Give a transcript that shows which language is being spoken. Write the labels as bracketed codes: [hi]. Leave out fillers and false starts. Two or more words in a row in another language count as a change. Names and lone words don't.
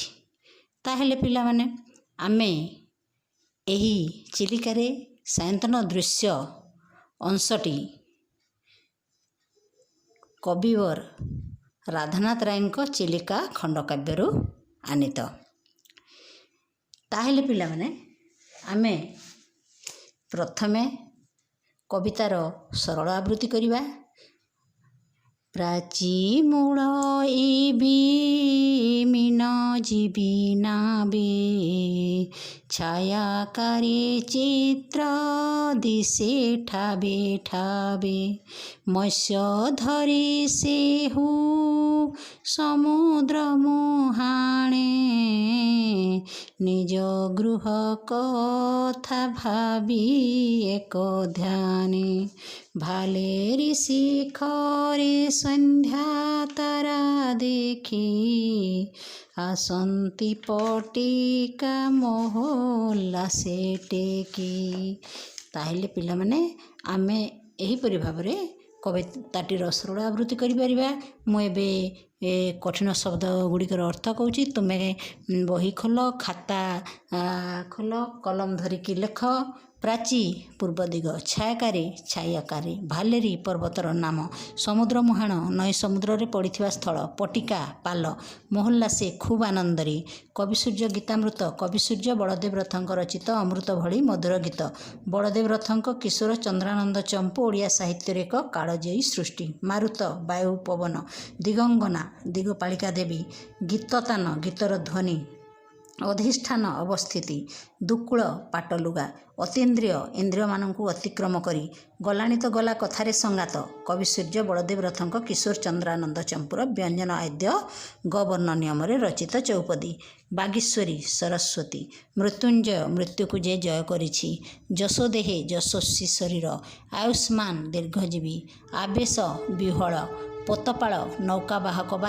[or] ତାହଲେ ପିଲା ମାନେ ଆମେ ଏହି ଚିଲିକାରେ ସାୟନ୍ତନ ଦୃଶ୍ୟ ଅଂଶଟି କବିବର ରାଧାନାଥ ରାୟଙ୍କ ଚିଲିକା ଖଣ୍ଡକାବ୍ୟରୁ ଆନୀତ। ତାହେଲେ ପିଲା ମାନେ ଆମେ ପ୍ରଥମେ କବିତାର ସରଳ ଆବୃତ୍ତି କରିବା। ପ୍ରାଚୀ ମୂଳ ମୀନ ଜୀବୀ ନାବେ, ଛାୟାକାରୀ ଚିତ୍ର ଦିଶେ ଠାବେ ଠାବେ, ମତ୍ସ୍ୟ ଧରି ସେହୁ ସମୁଦ୍ର ମୁହାଣେ, ନିଜ ଗୃହ କଥା ଭାବି ଏକ ଧ୍ୟାନେ, ଭାଲେରୀ ଶିଖରେ ସନ୍ଧ୍ୟା ତାରା ଦେଖି, ଆସନ୍ତି ପଟିକା ମୋହଲ୍ଲା ସେ ଟେକି। ତାହେଲେ ପିଲା ମାନେ ଆମେ ଏହି ପରି ଭାବରେ କବିତାଟିର ସରଳ ଆବୃତ୍ତି କରିପାରିବା। ମୁ ଏବେ କଠିନ ଶବ୍ଦ ଗୁଡ଼ିକର ଅର୍ଥ କହୁଁ। ତୁମେ ବହି ଖୋଲ, ଖାତା ଖୋଲ, କଲମ ଧରିକି ଲେଖ। ପ୍ରାଚୀ ପୂର୍ବ ଦିଗ, ଛାୟାକାରୀ ଛାୟାକାରୀ, ଭାଲେରୀ ପର୍ବତର ନାମ, ସମୁଦ୍ର ମୁହାଣ ନଈ ସମୁଦ୍ର ରେ ପଡ଼ିଥିବା ସ୍ଥଳ, ପଟିକା ପାଲ, ମୋହଲ୍ଲା ସେ ଖୁବ ଆନନ୍ଦରୀ, କବିସୂର୍ଯ୍ୟ ଗୀତାମୃତ, କବିସୂର୍ଯ୍ୟ ବଳଦେବ ରଥଙ୍କ ରଚିତ ଅମୃତ ଭଳି ମଧୁର ଗୀତ, ବଳଦେବ ରଥଙ୍କ କିଶୋର ଚନ୍ଦ୍ରାନନ୍ଦ ଚମ୍ପୂ ଓଡ଼ିଆ ସାହିତ୍ୟ ଏକ କାଳଜୟୀ ସୃଷ୍ଟି, ମାରୁତ ବାୟୁ ପବନ, ଦିଗଙ୍ଗନା ଦିଗପାଳିକା ଦେବୀ, ଗୀତତାନ ଗୀତର ଧ୍ୱନି, ଅଧିଷ୍ଠାନ ଅବସ୍ଥିତି ଦୁକୁଳ ପାଟଲୁଗା ଅତୀନ୍ଦ୍ରିୟ ଇନ୍ଦ୍ରିୟମାନଙ୍କୁ ଅତିକ୍ରମ କରି ଗଲାଣି ତ ଗଲା କଥାରେ ସଙ୍ଗାତ କବି ସୂର୍ଯ୍ୟ ବଳଦେବ ରଥଙ୍କ କିଶୋର ଚନ୍ଦ୍ରାନନ୍ଦ ଚମ୍ପୁର ବ୍ୟଞ୍ଜନ ଆଦ୍ୟ ଗବର୍ଣ୍ଣ ନିୟମରେ ରଚିତ ଚୌପଦୀ। ବାଗୀଶ୍ୱରୀ ସରସ୍ୱତୀ ମୃତ୍ୟୁଞ୍ଜୟ ମୃତ୍ୟୁକୁ ଯେ ଜୟ କରିଛି ଯଶୋଦେହେ ଯଶସ୍ୱୀ ଶରୀର ଆୟୁଷ୍ମାନ ଦୀର୍ଘଜୀବୀ ଆବେଶ ବିହ୍ୱଳ ପୋତପାଳ ନୌକାବାହକ ବା